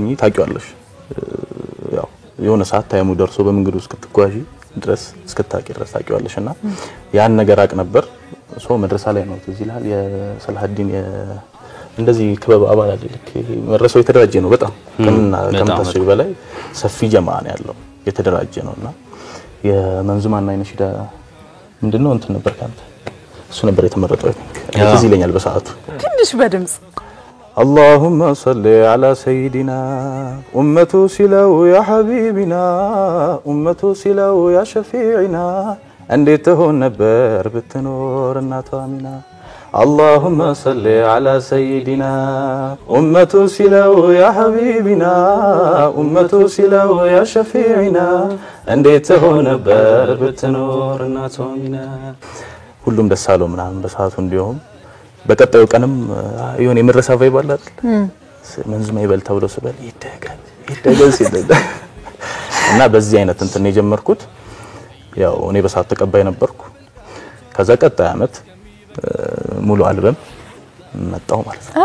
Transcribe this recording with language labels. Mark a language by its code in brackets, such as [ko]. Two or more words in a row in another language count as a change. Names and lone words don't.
[am] ታቂዋለሽ ያው የሆነ ሰዓት ታይሙ ደርሶ በመንገዱ እስክትጓዢ ድረስ እስክታቂ ድረስ ታቂዋለሽና ያን ነገር አቅ ነበር ሶ መድረሳ ላይ ነው እዚህ ይላል የሰላዲን እንደዚህ ክበብ አባል አይደልክ መድረሳው የተደራጀ ነው በጣም ከመታሰብ በላይ ሰፊ ጀማዓ ነው ያለው የተደራጀ ነውና የመንዙማና የነሽዳ ምንድነው እንትን ነበር ካንተ እሱ ነበር የተመረጠው እዚህ ይለኛል በሰዓቱ ትንሽ በድምጽ [ar] اللهم صل على سيدنا أمته سلو يا حبيبنا أمته سلو يا شفيعنا [am] እንዴት ሆነ ነበር ብትኖር እናቷ አሚና [ar] اللهم صل على سيدنا أمته سلو يا حبيبنا أمته سلو يا شفيعنا እንዴት [am] ሆነ ነበር ብትኖር እናቷ አሚና ሁሉም ደስ አለው ምናምን በሰዓቱ እንዲሁም በቀጣዩ ቀንም የሆነ የመረሳ ቫይብ አለ አይደል መንዙማ ይበል ተብሎ ስበል ይደገል ሲደጋ እና በዚህ አይነት እንትን የጀመርኩት ያው እኔ በሰዓት ተቀባይ ነበርኩ ከዛ ቀጣይ አመት ሙሉ አልበም መጣው ማለት ነው